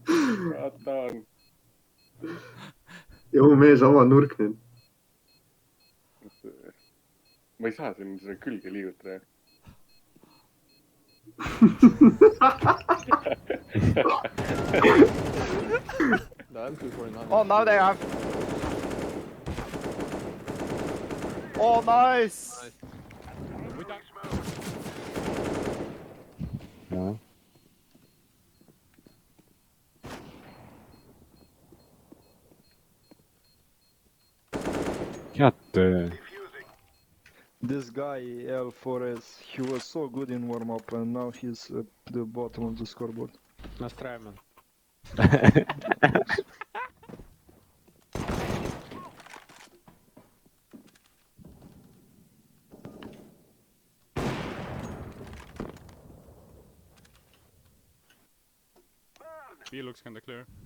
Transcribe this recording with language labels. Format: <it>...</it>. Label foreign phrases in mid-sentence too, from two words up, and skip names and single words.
<en>Satan.</en> <et>Jõu mees, ava nurk nüüd. Ma ei saa siin seda külge liigutada.</et> <en>Oh, now they have. Oh, nice.</en> <et>Ja. Head töö.</et> <en>This guy L4S, he was so good in warm-up and now he's at the bottom of the scoreboard.</en> <ru>Настраиваем.</ru> <en>B looks kinda clear.</en>